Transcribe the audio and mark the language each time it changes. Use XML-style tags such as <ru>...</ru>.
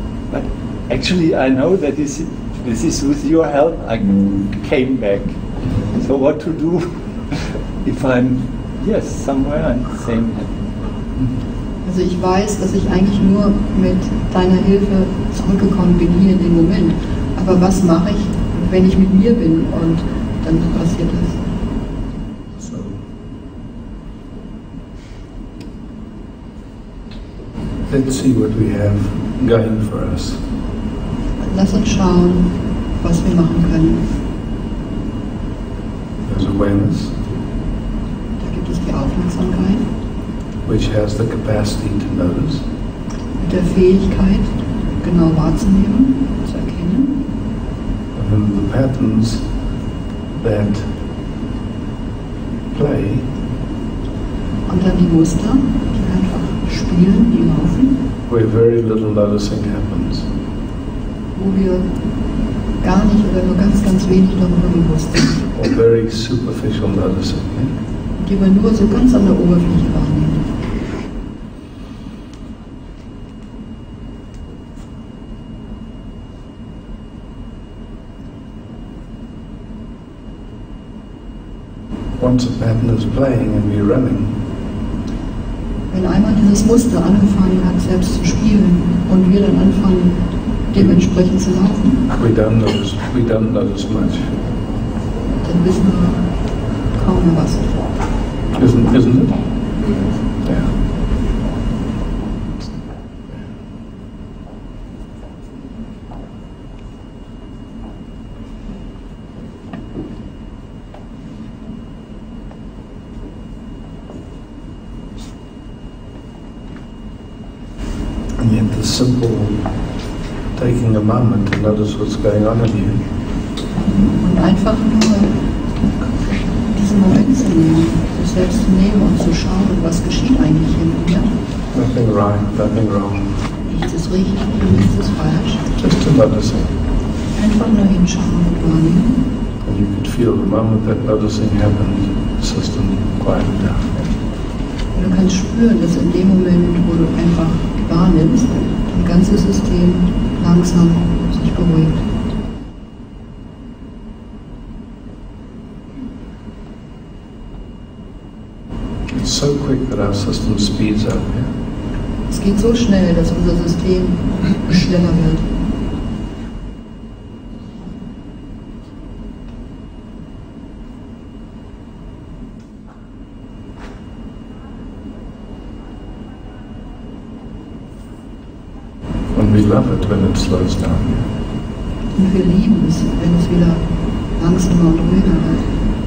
<en>But actually, I know that this is with your help. I came back. So what to do if I'm somewhere and same?</en> <de>Also ich weiß, dass ich eigentlich nur mit deiner Hilfe zurückgekommen bin hier in den Moment. Aber was mache ich, wenn ich mit mir bin und dann passiert das?</de> <en>So, let's see what we have going for us.</en> <de>Lass uns schauen, was wir machen können.</de> <en>There's awareness,</en> <de>Da gibt es die Aufmerksamkeit</de> <en>which has the capacity to notice.</en> <de>mit der Fähigkeit, genau wahrzunehmen, zu erkennen.</de> <en>And then the patterns that play,</en> <de>Und dann die Muster, die einfach spielen, die laufen,</de> <en>where very little noticing happens.</en> <de>wo wir gar nicht oder nur ganz, ganz wenig darüber bewusst sind.</de> <en>Or very superficial noticing. Yeah?</en> <de>Die wir nur so ganz an der Oberfläche wahrnehmen.</de> <en>Once a pattern is playing and we're running,</en> <de>Wenn einmal dieses Muster angefangen hat, selbst zu spielen und wir dann anfangen, dementsprechend zu laufen,</de> <en>we don't notice much.</en> <de>dann wissen wir kaum mehr was.</de> <en>Isn't it? Yeah. And yet the simple taking a moment to notice what's going on in you</en> <de>Und einfach nur diesen Moment zu nehmen, sich selbst zu nehmen und zu schauen, was geschieht eigentlich in mir.</de> <en>nothing right, nothing wrong,</en> <de>Nichts ist richtig und nichts ist falsch.</de> <en>just to noticing.</en> <de>Einfach nur hinschauen und wahrnehmen.</de> <en>And you could feel the moment that noticing happened, the system quieted down.</en> <de>Und du kannst spüren, dass in dem Moment, wo du einfach wahrnimmst, dein ganzes System langsam sich beruhigt.</de> <en>It's so quick that our system speeds up. Yeah?</en> <de>Es geht so schnell, dass unser System schneller wird.</de> <en>And we love it when it slows down.</en> <de>Und wir lieben es, wenn es wieder langsamer und ruhiger wird.</de>